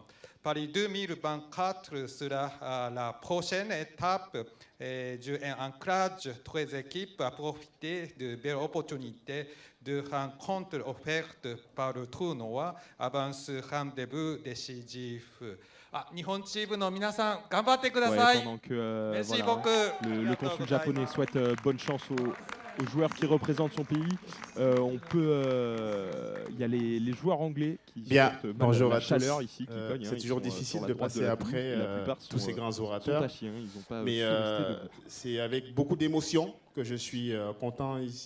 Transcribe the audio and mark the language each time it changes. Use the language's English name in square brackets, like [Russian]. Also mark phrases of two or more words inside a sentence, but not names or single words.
[French] Paris 2024 sera la prochaine étape et je encourage toutes les équipes à profiter de belles opportunités de rencontres offertes par le tournoi avant ce rendez-vous décisif. [Japanese] 日本チームの皆さん頑張ってください。 [French] pendant que Merci beaucoup. le consul japonais souhaite bonne chance aux joueurs qui représentent son pays. On peut, il y a les joueurs anglais qui bonjour la à chaleur tous. ici qui cogne. C'est toujours difficile de passer après tous ces grands orateurs. Mais c'est avec beaucoup d'émotion que je suis content ici.